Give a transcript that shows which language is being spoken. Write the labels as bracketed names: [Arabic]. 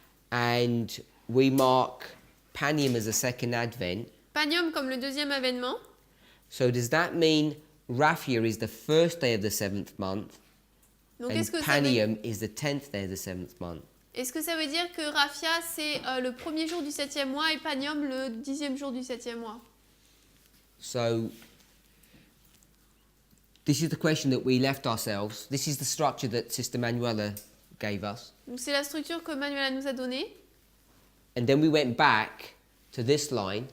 [English] and we mark Panium as the second advent. [French] Panium comme le deuxième avènement. [English] So does that mean Raphia is the first day of the 7th month, [French] Donc [English] and [French] est-ce que [English] Panium is the 10th day of the 7th month? [French] ça veut dire que Raphia c'est le premier jour du 7e mois et Panium le 10e jour du 7e mois? [English] So this is the question that we left ourselves. This is the structure that Sister Manuela gave us. [French] Donc c'est la structure que Manuela nous a donnée. [English] And then we went back to this line